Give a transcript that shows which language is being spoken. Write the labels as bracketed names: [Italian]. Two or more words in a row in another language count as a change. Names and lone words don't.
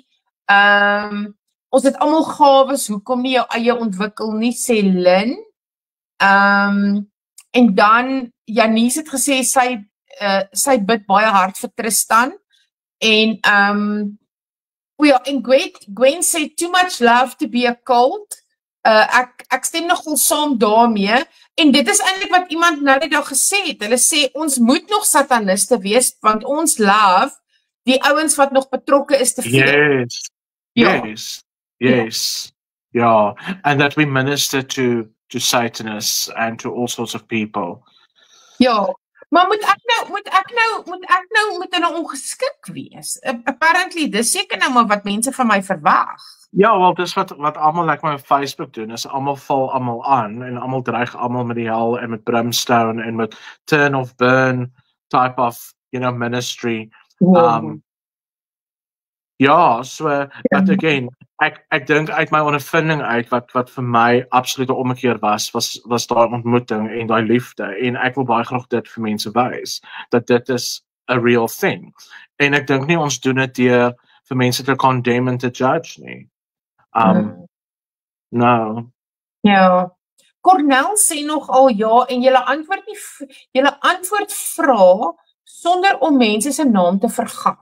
[Afrikaans] Ons het almal gawes, hoekom nie jou eie ontwikkel nie, sê Lynn. En dan Janice het gesê sy bid baie hard vir Tristan. En en Gwen sê [English] too much love to be a cult. [Afrikaans] Ek stem nogal saam daarmee. En dit is eintlik wat iemand nou die dag gesê het. Hulle sê ons moet nog sataniste wees want ons love die ouens wat nog betrokke is te veel. [English] Yes. Yeah. And that we minister to Satanists and to all sorts of people. [Afrikaans] Ja, maar moet ek nou ongeskik wees? Apparently, dis seker nou maar wat mense van my verwag. Ja, wel dis wat almal like my op Facebook doen, is almal val almal aan en almal dreig almal met die hel en met brimstone en met [English] turn of burn type of, [Afrikaans] ministry. [English] Ja, so but again, [Afrikaans] ek dink uit my ondervinding uit wat vir my absolute ommekeer was daai ontmoeting en daai liefde, en ek wil baie graag dit vir mense wys dat dit is [English] a real thing. [Afrikaans] En ek dink nie ons doen dit deur vir mense te condemn en te judge nie. [English] No. [Afrikaans] Ja. Cornel sê nog al ja en julle antwoord vra sonder om mense se naam te vergat.